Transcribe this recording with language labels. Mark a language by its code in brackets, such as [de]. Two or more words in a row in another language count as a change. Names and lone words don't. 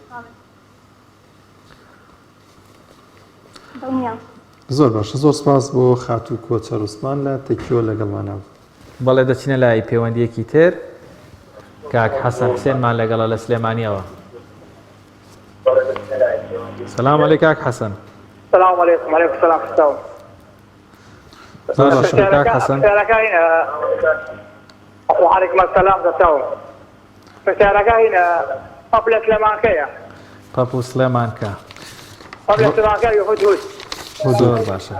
[ckb] زۆر باشە. زۆر سپاس بۆ خات و کۆچەر عوسمان لە تەکیۆ لەگەڵمانە. بەڵێ دەچینە لای پەیوەندیەکی تر کاک حەسەن حوسێنمان لەگەڵە لە سلێمانیەوە. [ar] سەلام عەلەیک کاک حەسەن. السلام عليكم. وعليكم السلام ورحمة [ckb] زۆر باشە کاک حەسەن. [ar] وعليكم السلام دەتەوە. [ckb] پرسیارەکە هینە قبل سلێمانکەیە. پەپوو سلێمانکە. قبل سلێمانکەی هودهود. زۆر باشە.